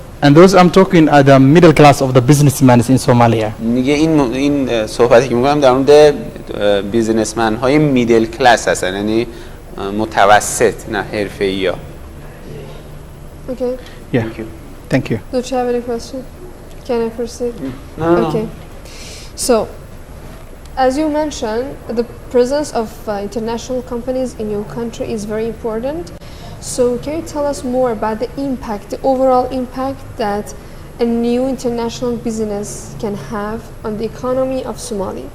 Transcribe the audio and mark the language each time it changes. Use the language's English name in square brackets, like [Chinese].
[English] And those I'm talking are the middle class of the businessmen in Somalia. [Persian] میگه این صحبتی که میکنم در مورد بیزنسمن های میدل کلاس هستن، یعنی متوسط نه حرفه‌ای‌ها. [English] Okay. Yeah. Thank you. Thank you. Don't you have any question? Can I proceed? No. Okay. So, as you mentioned, the presence of international companies in your country is very important. So, can you tell us more about the impact, the overall impact that a new international business can have on the economy of Somali?